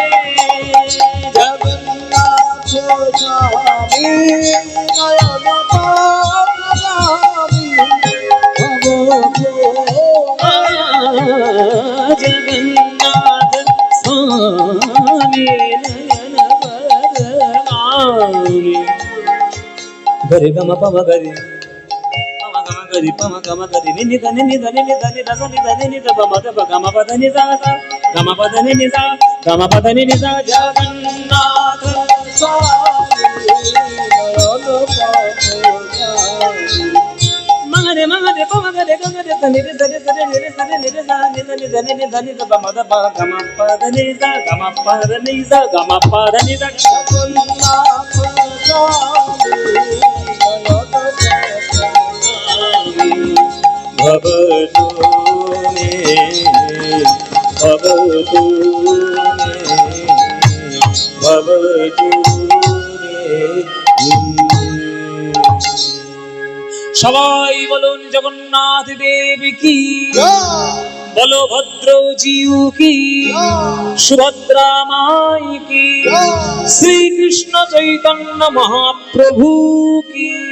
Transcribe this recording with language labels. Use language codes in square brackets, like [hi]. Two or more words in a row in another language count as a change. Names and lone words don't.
[sa] जगन्नाथ स्वामी नयन पथगामी। गरे गम पम गरे पम गम गरे नि ध नि ध नि ध नि ध नि ध नि ध पम ध प गम प ध नि ध गम प ध नि ध गम प ध नि ध। जगन्नाथ मगरे मगरे पम गरे गरे ध नि ध नि ध नि ध नि ध नि ध नि ध नि ध नि ध पम ध प गम प ध नि ध गम प ध नि ध गम प ध नि ध। भवतु मे भवतु मे भवतु मे। [bn] সবাই বলুন জগন্নাথ দেব কি, বলভদ্র জিউ কি, সুভদ্রা মাই কি, শ্রীকৃষ্ণ চৈতন্য মহাপ্রভু কি।